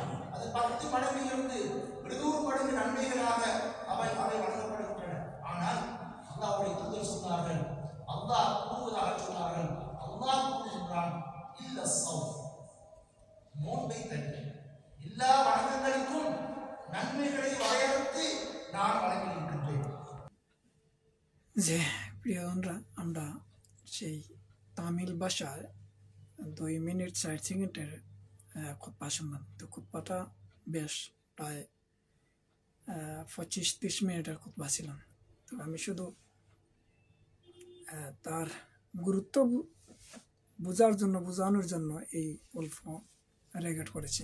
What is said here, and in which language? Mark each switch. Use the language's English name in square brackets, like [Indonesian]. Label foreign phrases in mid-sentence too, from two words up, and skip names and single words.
[Tamil] அது 10 மடங்கிலிருந்து 700 மடங்கு நன்மைகளாக அவை வழங்கப்படுகின்றன. ஆனால் அல்லாஹ்வுடைய தூதர் சொன்னார்கள், அல்லாஹ் கூறுவதாக சொன்னார்கள், அல்லாஹ் கூறுகின்றான், [Arabic] إلا الصوم, [Tamil] நோன்பை தவிர எல்லா வணக்கங்களுக்கும் நன்மைகளை வரையறுத்து நான் வழங்கியிருக்கின்றேன்। [Bangla] যে প্রিয়জনরা, আমরা সেই তামিল ভাষায় 2 মিনিট 60 সেকেন্ডের খুতবা শুনলাম। তো খুতবাটা বেশ প্রায় 25-30 মিনিটের খুতবা ছিল। তো আমি শুধু তার গুরুত্ব বোঝানোর জন্য এই অল্প রেকর্ড করেছি।